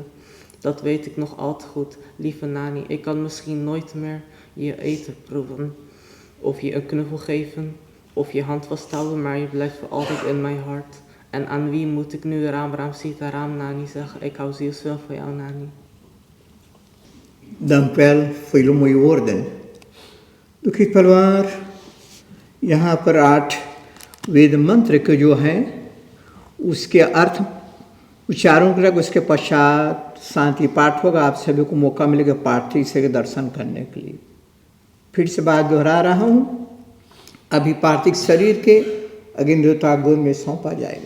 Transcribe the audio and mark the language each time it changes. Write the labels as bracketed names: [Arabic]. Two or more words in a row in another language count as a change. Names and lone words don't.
[Dutch] Dat weet ik nog al te goed. Lieve Nani, ik kan misschien nooit meer je eten proeven, of je een knuffel geven, of je hand vasthouden, maar je blijft voor altijd in mijn hart. En aan wie moet ik nu Ram Ram Sita Ram Nani zeggen? Ik hou zielsveel van jou, Nani. Dank wel voor jullie mooie woorden. [Hindi] दुखी परिवार, यहाँ पर 8 वेद मंत्र के जो हैं उसके अर्थ उच्चारण करेगा, उसके पश्चात शांति पाठ होगा। आप सभी को मौका मिलेगा पाठ से दर्शन करने के लिए। फिर से बात दोहरा रहा हूँ, अभी पार्थिव शरीर के अग्नि देवता गुण में सौंपा जाएगा।